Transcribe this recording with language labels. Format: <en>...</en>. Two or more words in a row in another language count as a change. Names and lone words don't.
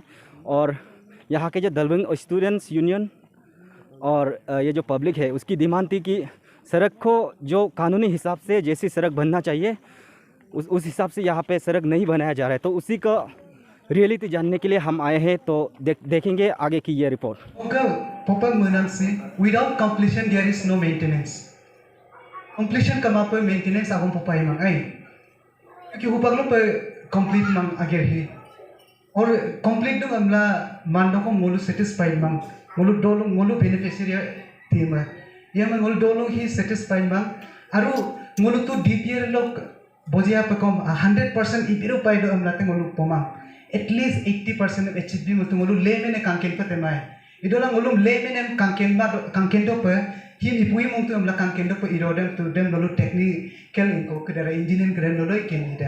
<hi>और यहाँ के जो दालबिंग</hi> <en>students union</en> <hi>और ये जो पब्लिक है उसकी डिमांड थी कि सड़क को जो कानूनी हिसाब से जैसी सड़क बनना चाहिए उस हिसाब से यहाँ पे सड़क नहीं बनाया जा रहा है। तो उसी का रियलिटी जानने के लिए हम आए हैं। तो देखेंगे आगे की ये रिपोर्ट।</hi> <en>Without completion there is no maintenance.</en> <adi>Completion kama pe maintenance agam popai mang ai. Kyunकि upag lo pe complete mang ager hi. और complete dong amla mando ko mulu satisfied mang. Mulu beneficiary team है। ये mang mulu dolong hi satisfied mang. Aru mulu tu DPR lok bojia pe kom 100% ibiro pai do amla te mulu pomang.</adi> <en>At least 80% of HB</en> <adi>mulu leme ne kanken pa temai. Idola ngulum leme ne kanken do pe him ipui mong tu amla kanken do pe irodem tu dem lolu technical inko kedara engineering keren lolu iken ida.</adi>